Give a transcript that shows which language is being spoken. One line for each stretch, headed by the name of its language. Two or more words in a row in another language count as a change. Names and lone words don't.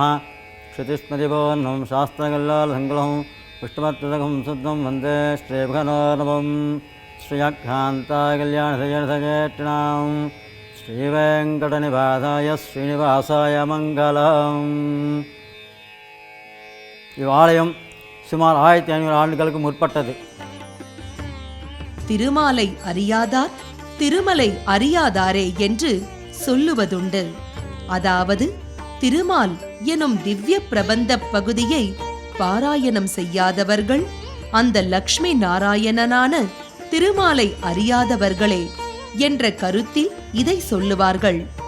Sanskrit: श्रुतिस्मृतिपूर्णं शास्त्रकल्लोलसङ्कुलं पुष्टमत्तदकं शुद्धं वन्दे श्रीभगनोर्नवं श्रियकान्ताय कल्याणसजनसजेष्टिनां श्रीवेङ्कटनिवासाय श्रीनिवासाय मङ्गलम्.
Tamil: இவ்வாலயம் சுமார் 1500 ஆண்டுகளுக்கு முற்பட்டது. திருமாலை அறியாதார் திருமலை அறியாதாரே என்று சொல்லுவதுண்டு. அதாவது திருமால் எனும் திவ்ய பிரபந்த பகுதியை பாராயணம் செய்யாதவர்கள் அந்த லக்ஷ்மி நாராயணனான திருமாலை அறியாதவர்களே என்ற கருத்தில் இதை சொல்லுவார்கள்.